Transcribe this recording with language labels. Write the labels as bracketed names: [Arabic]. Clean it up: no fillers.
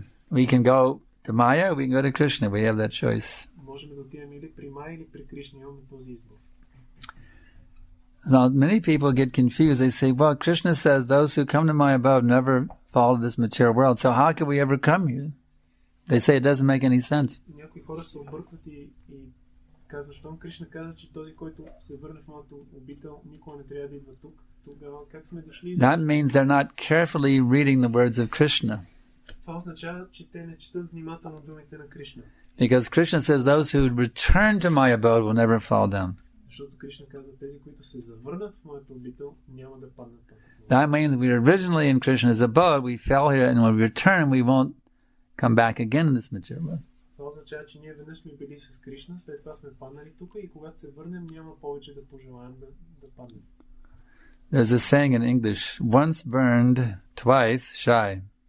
[English] We can go to Maya, we can go to Krishna. We have that choice. [Bulgarian] Можем да отидем или при Майя, или при Кришна. Имаме този избор. [English] So many people get confused. They say, well, Krishna says those who come to my abode never fall to this material world. So how can we ever come here? They say it doesn't make any sense. [Bulgarian] Някои хора се объркват и казват, щом Кришна каза, че този, който се върне в моето обител, никога не трябва да идва тук. Тогава как сме дошли? [English] That means they're not carefully reading the words of Krishna. [Bulgarian] Това означава, че те не четат внимателно думите на Кришна. [English] Because Krishna says those who return to my abode will never fall down. [Bulgarian] Защото Кришна каза, тези, които се завърнат в моето обител, няма да паднат там. [English] That means we were originally in Krishna's abode, we fell here, and when we return, we won't come back again in this material world. [Bulgarian] Това означава, че ние веднъж сме били с Кришна, след това сме паднали тук и когато се върнем, няма повече да пожелаем да паднем. [English] There's a saying in English, once burned, twice shy.